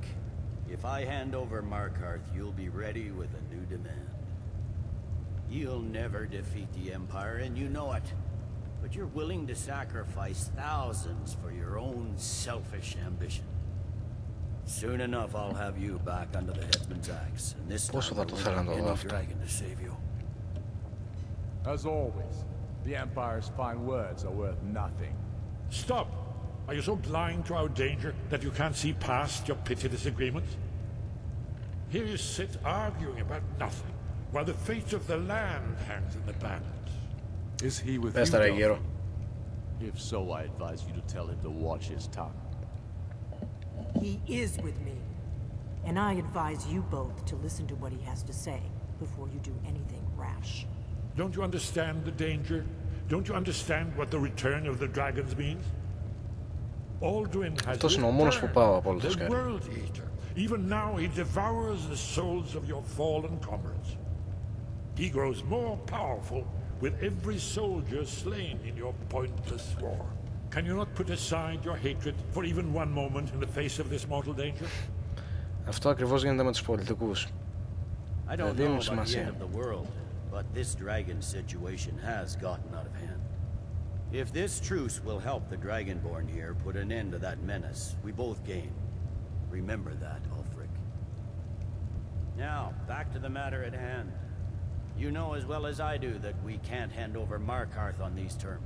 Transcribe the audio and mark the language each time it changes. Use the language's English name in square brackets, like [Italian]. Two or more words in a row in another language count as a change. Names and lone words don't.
[English] If I hand over Markarth, you'll be ready with a new demand. You'll never defeat the Empire, and you know it. But you're willing to sacrifice thousands for your own selfish ambition. Soon enough, I'll have you back under the headsman's axe, and this time [Greek] Πόσο θα το [English] there [Greek] θέλω [English] won't [Greek] να [English] be [Greek] το δω [English] any [Greek] αυτό. [English] dragon to save you. As always, the Empire's fine words are worth nothing. Stop! Are you so blind to our danger that you can't see past your petty disagreements? Here you sit arguing about nothing, while the fate of the land hangs in the balance. Is he with [Greek] Πες [English] you, [Greek] τα ρε [English] Delphi? [Greek] γύρω. [English] If so, I advise you to tell him to watch his tongue. He is with me. And I advise you both to listen to what he has to say before you do anything rash. Don't you understand the danger? Don't you understand what the return of the dragons means? Alduin has [Greek] Αυτός είναι ο μόνος που πάω από όλο το [English] the [Greek] Skyrim. [English] world eater. Even now he devours the souls of your fallen comrades. He grows more powerful with every soldier slain in your pointless war. Can you not put aside your hatred for even one moment in the face of this mortal danger? [Greek] Αυτό ακριβώς γίνεται με τους πολιτικούς. [English] I [Greek] Δεν [English] don't know [Greek] δίνουν [English] about the end [Greek] σημασία. [English] of the world, but this dragon situation has gotten out of hand. If this truce will help the Dragonborn here put an end to that menace, we both gain. Remember that, Ulfric. Now, back to the matter at hand. You know as well as I do that we can't hand over Markarth on these terms.